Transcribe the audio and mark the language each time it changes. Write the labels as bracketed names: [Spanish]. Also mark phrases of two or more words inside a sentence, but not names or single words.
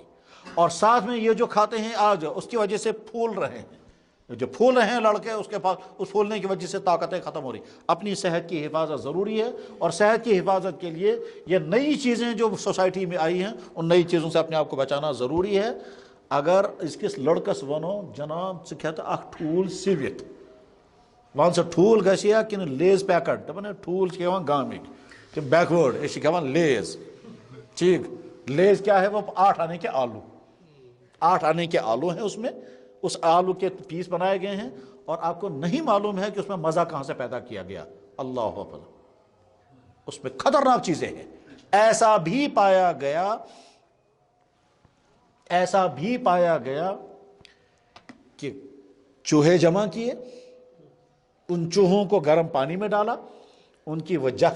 [Urdu] اور ساتھ میں یہ جو کھاتے ہیں آج اس کی وجہ سے پھول رہے ہیں. جو پھول رہے ہیں لڑکے اس کے پاس اس پھولنے کی وجہ سے طاقتیں ختم ہو رہی. اپنی صحت کی حفاظت ضروری ہے اور صحت کی حفاظت کے لیے یہ نئی چیزیں جو سوسائٹی میں آئی ہیں ان نئی چیزوں سے اپنے آپ کو بچانا ضروری ہے. [Kashmiri] اگر اس کس لڑکس ونو جناب ژٕ کھٮ۪تہٕ اکھ ٹھوٗل سِوِتھ وَن سا ٹھوٗل گژھیا کِنہٕ لیز پیکٹ دَپان ہے ٹھوٗل چھِ کھٮ۪وان گامٕکۍ تِم بیکوٲڈ أسۍ چھِ کھٮ۪وان لیز. [Urdu] ٹھیک لیز کیا ہے وہ 8 آنے کے آلو 8 آنے کے آلو ہیں. اس میں اس آلو کے پیس بنائے گئے ہیں اور آپ کو نہیں معلوم ہے کہ اس میں مزہ کہاں سے پیدا کیا گیا. اللہ حافظ اس میں خطرناک چیزیں ہیں. ایسا بھی پایا گیا کہ چوہے جمع کیے، ان چوہوں کو گرم پانی میں ڈالا، ان کی وہ جت